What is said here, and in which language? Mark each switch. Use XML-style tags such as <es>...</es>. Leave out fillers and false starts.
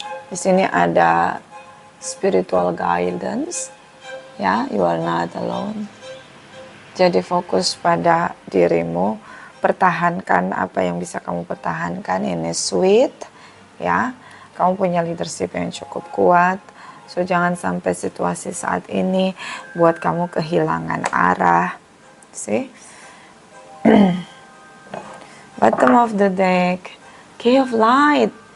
<id>Di sini ada</id> <en>spiritual guidance, ya, you are not alone.</en> <id>Jadi fokus pada dirimu, pertahankan apa yang bisa kamu pertahankan. Ini sweet, ya. Kamu punya leadership yang cukup kuat. So jangan sampai situasi saat ini buat kamu kehilangan arah.</id> <en>See? Bottom of the deck, Key of Light.</en>